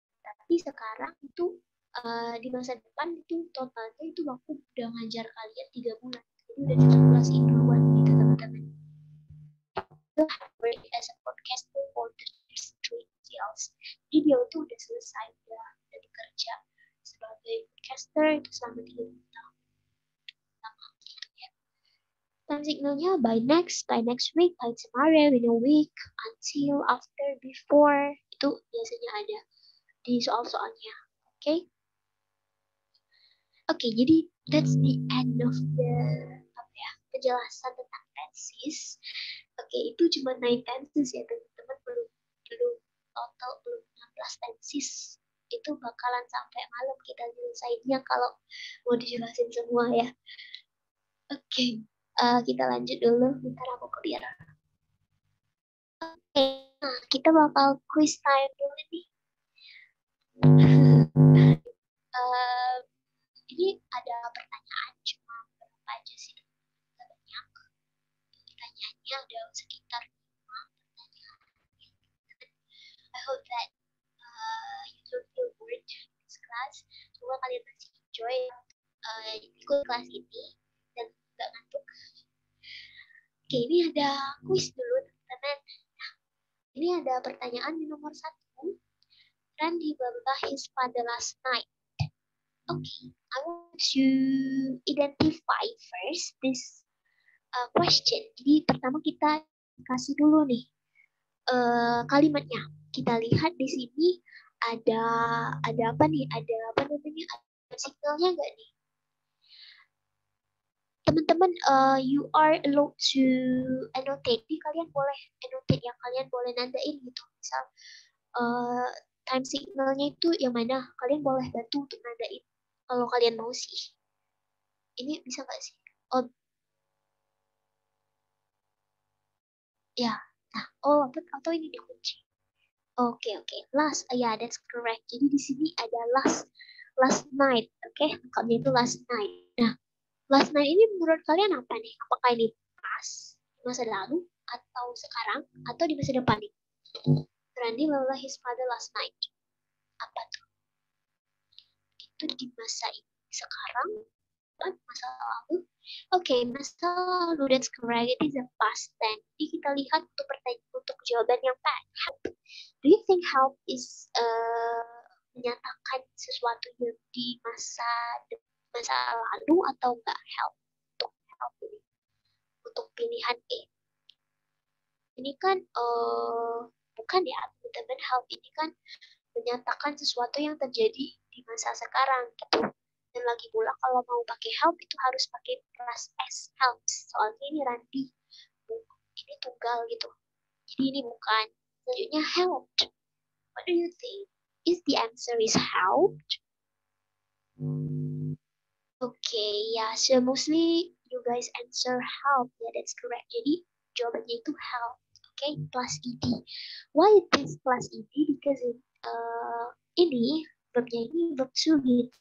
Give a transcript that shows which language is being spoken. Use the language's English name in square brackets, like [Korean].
[Indonesian] Tapi sekarang itu di masa depan itu totalnya itu aku udah ngajar kalian 3 bulan. Jadi udah dikalkulasiin duluan gitu teman-teman. [English] Work as a podcaster for the street sales. [Indonesian] Jadi dia itu udah selesai, udah bekerja sebagai podcaster itu selama 3 tahun. [English] Time signalnya by next week, by tomorrow, in a week, until, after, before, [Indonesian] itu biasanya ada di soal-soalnya. [English] Oke, jadi that's the end of the [Indonesian] penjelasan tentang [English] tenses. [Indonesian] Oke, itu cuma 9 tenses ya teman-teman, belum total, belum 16 tenses. Itu bakalan sampai malam kita nyelesainnya kalau mau dijelasin semua ya. Oke, kita lanjut dulu. Bentar aku clear. Oke, nah kita bakal quiz time dulu nih. Ini ada pertanyaan, cuma berapa aja sih? Banyak. Pertanyaannya ada sekitar 5 pertanyaan. [English] I hope that you don't feel bored in this class. [Indonesian] Semoga kalian masih enjoy ikut kelas ini dan gak ngantuk. Oke, ini ada quiz dulu teman-teman. Nah, ini ada pertanyaan di nomor 1. [English] Randy babah his father last night. Okay, I want to identify first this question. [Indonesian] Jadi pertama kita kasih dulu nih kalimatnya. Kita lihat di sini ada apa nih? Ada apa namanya? Ada signalnya nggak nih? Teman-teman, [English] you are allowed to annotate. [Indonesian] Jadi kalian boleh annotate, yang kalian boleh nandain gitu. Misal time signalnya itu yang mana? Kalian boleh bantu untuk nandain kalau kalian mau sih. Ini bisa nggak sih? Oh, ya. Nah, atau ini dikunci. Oke. Last, ya, [English] that's correct. [Indonesian] Jadi di sini ada last night. Oke, lengkapnya itu last night. Nah, last night ini menurut kalian apa nih? Apakah ini pas di masa lalu atau sekarang atau di masa depan nih? [English] Randy lelah his father last night. [Indonesian] Apa tuh? Itu di masa ini sekarang, masa lalu. [English] Oke, [Indonesian] masa lalu, [English] that's correct. It is a past tense. [Indonesian] Jadi kita lihat untuk pertanyaan untuk jawaban yang pas. Help. [English] Do you think help is [Indonesian] menyatakan sesuatu yang di masa lalu atau enggak? Help ini untuk pilihan E. Ini kan bukan ya teman-teman, help ini kan menyatakan sesuatu yang terjadi di masa sekarang gitu. Dan lagi pula kalau mau pakai help itu harus pakai plus S, helps. Soalnya ini Randy, ini tunggal gitu. Jadi ini bukan. Selanjutnya helped. What do you think? [English] Is the answer is helped? Okay, yeah. So mostly you guys answer help. Yeah, that's correct. [Indonesian] Jadi jawabannya itu help. Okay, plus ed. [English] Why it is plus ed? Because [Indonesian] ini verbnya ini [English] verb to gitu.